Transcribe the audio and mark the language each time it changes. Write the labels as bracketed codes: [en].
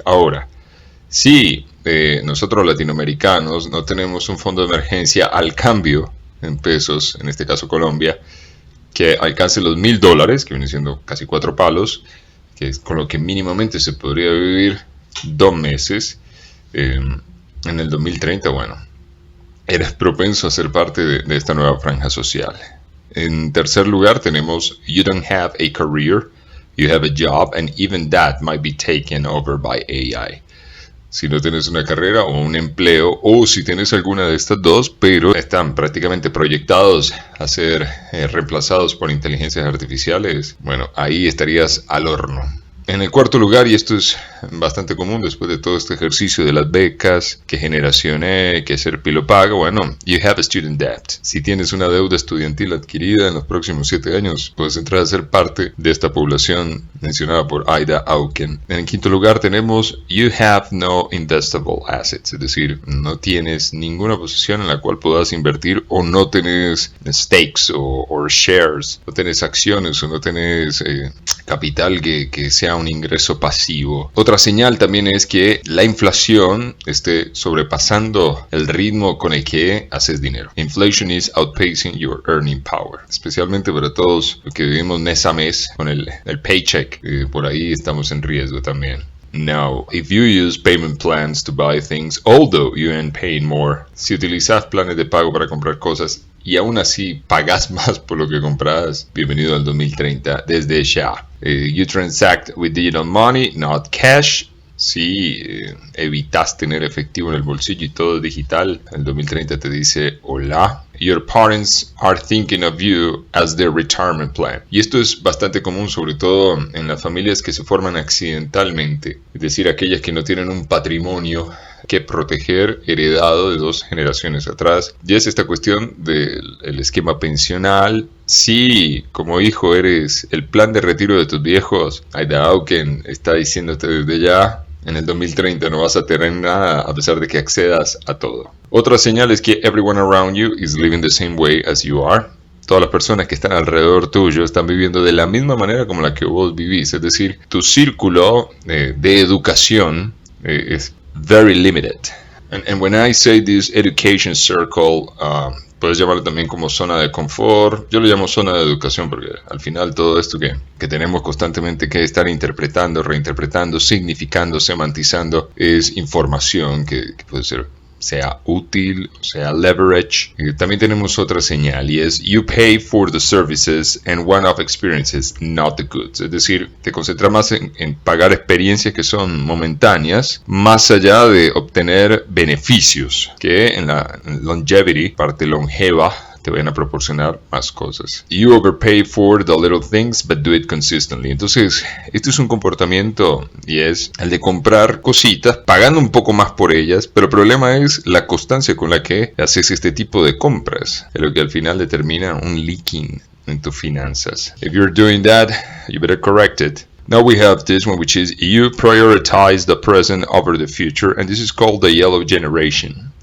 [es] Ahora, si nosotros latinoamericanos no tenemos un fondo de emergencia al cambio en pesos, en este caso Colombia, que alcance los $1,000, que viene siendo casi 4 palos, que es con lo que mínimamente se podría vivir 2 meses, en el 2030, bueno, eres propenso a ser parte de esta nueva franja social. En tercer lugar tenemos [en] you don't have a career, you have a job, and even that might be taken over by AI. [es] Si no tienes una carrera o un empleo, o si tienes alguna de estas dos, pero están prácticamente proyectados a ser reemplazados por inteligencias artificiales, bueno, ahí estarías al horno. En el cuarto lugar, y esto es bastante común después de todo este ejercicio de las becas, que generacioné, que Serpi lo paga, bueno, [en] you have a student debt. [es] Si tienes una deuda estudiantil adquirida en los próximos 7 años, puedes entrar a ser parte de esta población mencionada por Ida Auken. En el quinto lugar tenemos [en] you have no investable assets, [es] es decir, no tienes ninguna posición en la cual puedas invertir o no tenés stakes o shares, no tenés acciones o no tenés capital que sea un ingreso pasivo. Otra señal también es que la inflación esté sobrepasando el ritmo con el que haces dinero. [en] Inflation is outpacing your earning power. [es] Especialmente para todos los que vivimos mes a mes con el paycheck. Por ahí estamos en riesgo también. [en] Now, if you use payment plans to buy things, although you end paying more, [es] si utilizas planes de pago para comprar cosas y aún así pagas más por lo que compras, bienvenido al 2030 desde ya. [en] You transact with digital money, not cash. [es] Si evitas tener efectivo en el bolsillo y todo es digital, el 2030 te dice hola. [en] Your parents are thinking of you as their retirement plan. [es] Y esto es bastante común, sobre todo en las familias que se forman accidentalmente, es decir, aquellas que no tienen un patrimonio que proteger heredado de 2 generaciones atrás. Ya es esta cuestión del esquema pensional. Si como hijo eres el plan de retiro de tus viejos, Ida Auken está diciéndote desde ya, en el 2030 no vas a tener nada a pesar de que accedas a todo. Otra señal es que [en] everyone around you is living the same way as you are. [es] Todas las personas que están alrededor tuyo están viviendo de la misma manera como la que vos vivís. Es decir, tu círculo de educación es [en] very limited. And when I say this education circle, [es] puedes llamarlo también como zona de confort. Yo lo llamo zona de educación porque al final todo esto que tenemos constantemente que estar interpretando, reinterpretando, significando, semantizando, es información que puede ser sea útil, sea leverage. También tenemos otra señal y es [en] you pay for the services and one-off experiences, not the goods. [es] Es decir, te concentras más en pagar experiencias que son momentáneas, más allá de obtener beneficios, que en la longevity, parte longeva, te van a proporcionar más cosas. [en] You overpay for the little things, but do it consistently. [es] Entonces, este es un comportamiento y es el de comprar cositas, pagando un poco más por ellas, pero el problema es la constancia con la que haces este tipo de compras, es lo que al final determina un leaking en tus finanzas. [en] If you're doing that, you better correct it. Now we have this one, which is you prioritize the present over the future, and this is called the yellow generation.